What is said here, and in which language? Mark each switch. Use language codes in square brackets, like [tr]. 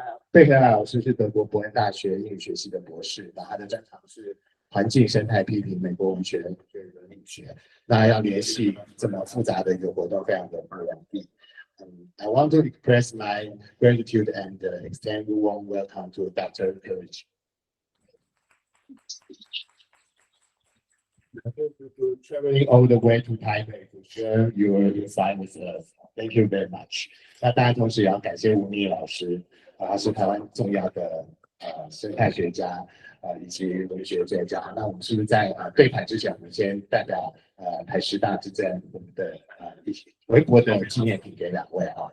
[zh] 贝和泰老师是德国伯恩大学英语学系的博士，那他的专长是环境生态批评、美国文学、伦理学。那要联系这么复杂的一个活动，非常的不容易。 [en] I want to express my gratitude and extend a warm welcome to Dr. Kerridge. Traveling all the way to Taipei to share your insight with us. Thank you very much. [zh] 那当然，同时也要感谢吴明益老师，他是台湾重要的生态学家以及文学作家。那我们是不是在对谈之前，我们先代表台师大致赠我们的回国的纪念品给2位啊？